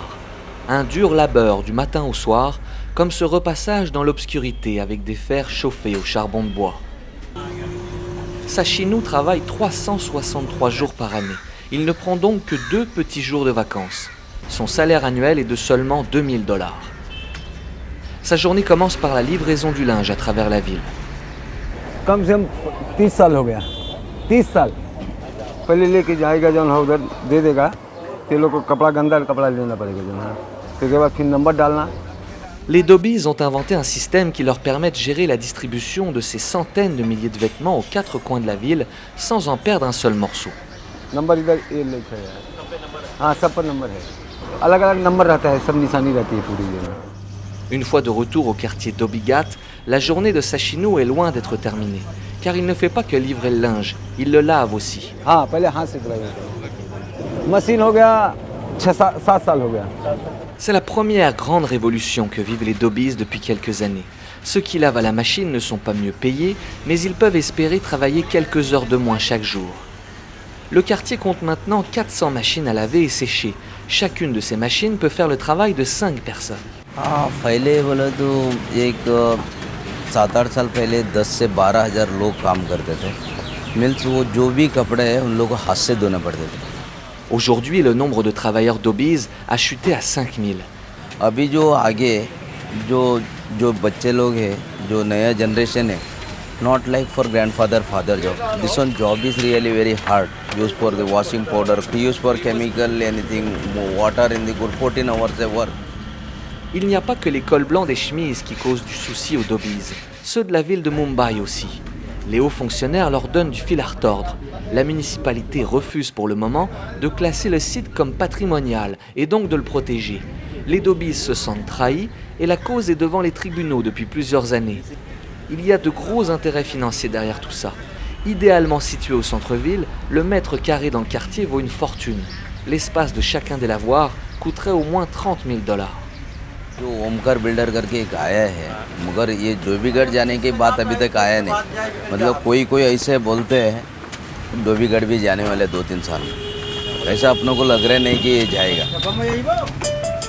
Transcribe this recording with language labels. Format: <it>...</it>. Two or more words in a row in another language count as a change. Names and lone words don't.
<fr>Un dur labeur du matin au soir, comme ce repassage dans l'obscurité avec des fers chauffés au charbon de bois. Sachinu travaille 363 jours par année. Il ne prend donc que 2 petits jours de vacances. Son salaire annuel est de seulement $2000. Sa journée commence par la livraison du linge à travers la ville.</fr> <hi>कम से कम 30 साल हो गया 30 साल पहले लेके जाएगा जो है उधर दे देगा ते लोग को कपड़ा गंदा कपड़ा लेना पड़ेगा जो है उसके बाद फिर नंबर डालना.</hi> <fr>Les Dobbies ont inventé un système qui leur permet de gérer la distribution de ces centaines de milliers de vêtements aux 4 coins de la ville sans en perdre un seul morceau.</fr> <hi>नंबर इधर ये लिखा है. हाँ सब पर नंबर है. अलग अलग नंबर रहता है, सब निशानी रहती है पूरी जो है.</hi> <fr>Une fois de retour au quartier d'Obigat, la journée de Sachinu est loin d'être terminée, car il ne fait pas que livrer le linge, il le lave aussi.</fr> <hi>हाँ पहले हाथ से धुलाई होती है. मशीन हो गया 6-7 साल हो गया.</hi> <fr>C'est la première grande révolution que vivent les Dobbies depuis quelques années. Ceux qui lavent à la machine ne sont pas mieux payés, mais ils peuvent espérer travailler quelques heures de moins chaque jour. Le quartier compte maintenant 400 machines à laver et sécher. Chacune de ces machines peut faire le travail de 5 personnes.</fr> <hi>हाँ पहले बोले तो एक 7-8 साल पहले 10 से 12 हज़ार लोग काम करते थे. मिल्स वो जो भी कपड़े हैं उन लोगों को हाथ से धोने पड़ते थे.</hi> <fr>Aujourd'hui, le nombre de travailleurs Dobbies a chuté à 5000.</fr> <hi>अभी जो आगे जो बच्चे लोग हैं, जो नया जनरेशन है,</hi> <en>not like for grandfather father job. This one job is really very hard. Used for the washing powder, used for chemical, anything, water in the good 14 hours of work.</en> <fr>Il n'y a pas que les cols blancs des chemises qui causent du souci aux Dobbies, ceux de la ville de Mumbai aussi. Les hauts fonctionnaires leur donnent du fil à retordre. La municipalité refuse pour le moment de classer le site comme patrimonial et donc de le protéger. Les Dobbies se sentent trahis et la cause est devant les tribunaux depuis plusieurs années. Il y a de gros intérêts financiers derrière tout ça. Idéalement situé au centre-ville, le mètre carré dans le quartier vaut une fortune. L'espace de chacun des lavoirs coûterait au moins $30,000.</fr> <hi>जो ओमकार बिल्डर करके एक आया है, मगर ये डोबीगढ़ जाने की बात अभी तक आया नहीं. मतलब कोई ऐसे बोलते हैं डोबीगढ़ भी जाने वाले 2-3 साल. ऐसा अपनों को लग रहा नहीं कि ये जाएगा.</hi>